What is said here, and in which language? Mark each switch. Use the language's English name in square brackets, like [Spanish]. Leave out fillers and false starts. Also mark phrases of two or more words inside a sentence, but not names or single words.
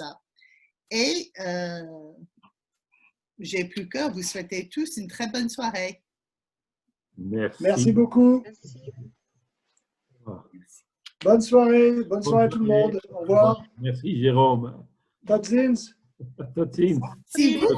[French] Et j'ai plus qu'à vous souhaiter tous une très bonne soirée. Merci. Merci beaucoup. Merci. Bonne soirée à tout le monde. Au revoir. Merci Jérôme. [Dutch] Tot ziens. Tot ziens. [French] Si vous